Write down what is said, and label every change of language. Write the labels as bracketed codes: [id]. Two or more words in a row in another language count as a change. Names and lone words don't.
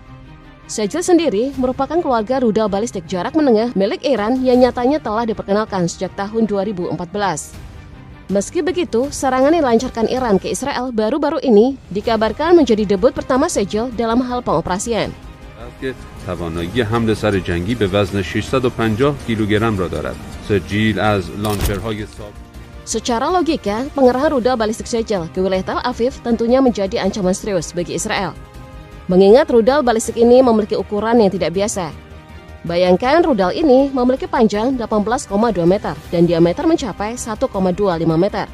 [id] Shahel sendiri merupakan keluarga rudal balistik jarak menengah milik Iran yang nyatanya telah diperkenalkan sejak tahun 2014. Meski begitu, serangan yang dilancarkan Iran ke Israel baru-baru ini dikabarkan menjadi debut pertama Shahel dalam hal pengoperasian. [fa] توانایی حمل سر جنگی به وزن 650 کیلوگرم را دارد. سجیل از لانچرهای [id] Secara logika, pengerahan rudal balistik Shahel ke wilayah Tel Aviv tentunya menjadi ancaman serius bagi Israel. Mengingat rudal balistik ini memiliki ukuran yang tidak biasa. Bayangkan rudal ini memiliki panjang 18,2 meter dan diameter mencapai 1,25 meter.